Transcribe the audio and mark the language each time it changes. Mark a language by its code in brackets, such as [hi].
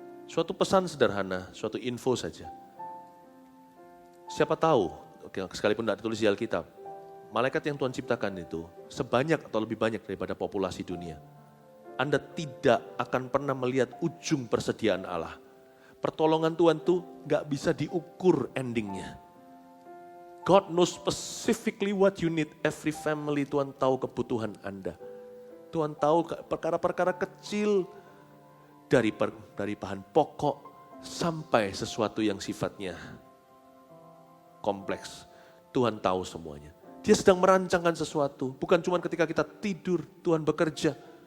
[id] Suatu pesan sederhana, suatu info saja. Siapa tahu, sekalipun tidak ditulis di Alkitab, malaikat yang Tuhan ciptakan itu sebanyak atau lebih banyak daripada populasi dunia. Anda tidak akan pernah melihat ujung persediaan Allah. Pertolongan Tuhan tuh gak bisa diukur endingnya. [en] God knows specifically what you need. Every family, [id] Tuhan tahu kebutuhan Anda. Tuhan tahu perkara-perkara kecil dari bahan pokok sampai sesuatu yang sifatnya kompleks. Tuhan tahu semuanya. Dia sedang merancangkan sesuatu. Bukan cuma ketika kita tidur, Tuhan bekerja.